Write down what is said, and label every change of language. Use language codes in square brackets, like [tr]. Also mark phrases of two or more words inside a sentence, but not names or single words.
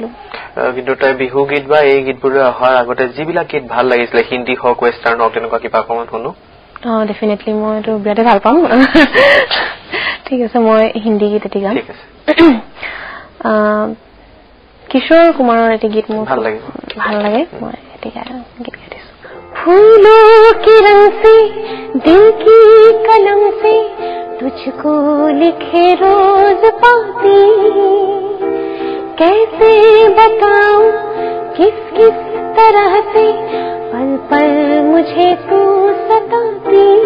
[as] কিন্তু তাই বিহু গীত বা এই গীতবোৰ অহাৰ আগতে যিবিলাক গীত ভাল লাগিছিলে হিন্দী হওক ৱেষ্টাৰ্ণ হওক তেনেকুৱা কিবা অকমান শুনো ডেফিনেটলি মই এইটো বিৰাটে ভাল পাম ঠিক আছে মই হিন্দী গীত এটি গাম ঠিক আছে কিশোৰ কুমাৰৰ এটি গীত মোৰ ভাল লাগে মই এটি গীত গাইছো [hi] फूलों के रंग से दिल की कलम से तुझको लिखे रोज पाती कैसे बताऊं किस किस तरह से पल पल मुझे तू सताती